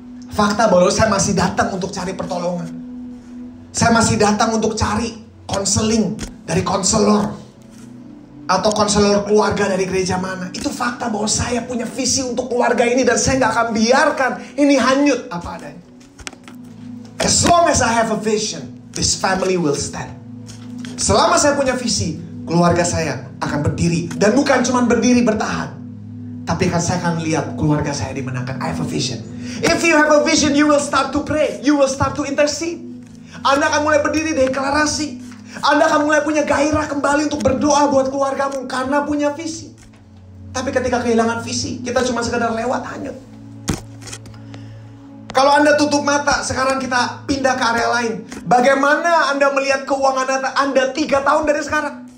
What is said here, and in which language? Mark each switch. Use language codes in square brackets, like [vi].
[id] Fakta bahwa saya masih datang untuk cari pertolongan. Saya masih datang untuk cari konseling dari konselor atau konselor keluarga dari gereja mana. Itu fakta bahwa saya punya visi untuk keluarga ini dan saya gak akan biarkan ini hanyut apa adanya. [en] As long as I have a vision, this family will stand. [id] Selama saya punya visi, keluarga saya akan berdiri. Dan bukan cuma berdiri bertahan, tapi saya akan lihat keluarga saya dimenangkan. [en] I have a vision. If you have a vision, you will start to pray. You will start to intercede. [id] Anda akan mulai berdiri deklarasi. Anda akan mulai punya gairah kembali untuk berdoa buat keluargamu karena punya visi. Tapi ketika kehilangan visi, kita cuma sekedar lewat hanyut. Kalau Anda tutup mata, sekarang kita pindah ke area lain. Bagaimana Anda melihat keuangan Anda 3 tahun dari sekarang?